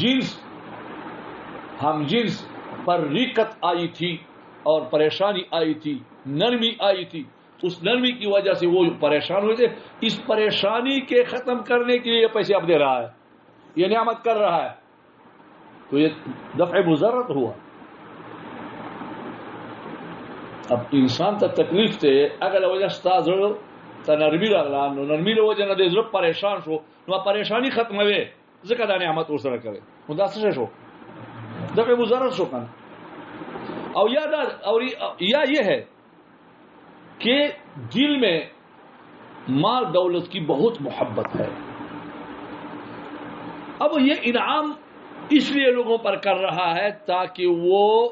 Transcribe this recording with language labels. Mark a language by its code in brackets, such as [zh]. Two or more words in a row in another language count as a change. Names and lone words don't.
[ur] جنس پر رقت آئی تھی اور پریشانی آئی تھی، نرمی آئی تھی، اس نرمی کی وجہ سے وہ پریشان ہوئے تھے، اس پریشانی کے ختم کرنے کے لیے پیسے اب دے رہا ہے، یہ نعمت کر رہا ہے، تو یہ دفع مضرت ہوا۔ [ps] اب انسان تا تکلیف تے اگر وجہ ستا زړه ته نرمي راغله، نو نرمي له وجه نه د زړه پریشان شو، نو پریشانی ختموي، ځکه دا نعمت ورسره کوي، نو دا څه شو؟ دفع مضرت شو کنه۔ [ur] اور یا یہ ہے کہ دل میں مال دولت کی بہت محبت ہے، اب یہ انعام اس لیے لوگوں پر کر رہا ہے تاکہ وہ